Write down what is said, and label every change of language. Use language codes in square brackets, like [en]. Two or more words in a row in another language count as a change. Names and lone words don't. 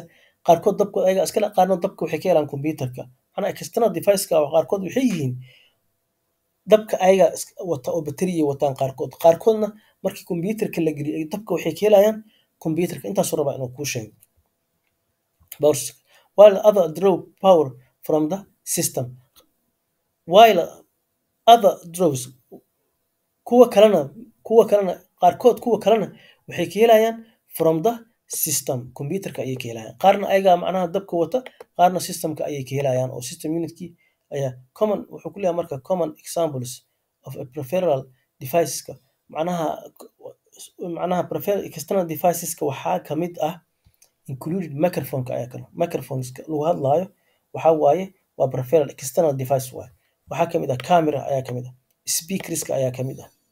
[so] qaarkood dabkooda ayaga iskale qaarna dabka waxay ka helaan computerka macnaha external device-ka qaarkood waxay yihiin dabka ayaga wata oo batteriya wataan qaarkoodna markii computerka la geliyo dabka waxay ka helayaan computerka intaasuu rabaa inuu kuu sheego [en] while other draw power from the system while other draws [so] kuwa kalena waxay ka helayaan [en] from the system [so] computerka ayay ka helayaan qaarna ayaga macnaha dabka wata qaarna systemka ayay ka helayaan oo [en] system unitkii [so] ayaa common wuxuu ku leeyahay marka [en] common examples of a peripheral deviceska [so] macnaha [en] peripheral external deviceska [so] waxaa ka mid ah included microphoneka ayaa kale microphoneska lagu hadlaayo waxaa waaye waa [en] peripheral external device [so] waaye waxaa ka mid ah camera ayaa ka mid ah speakerska ayaa ka mid ah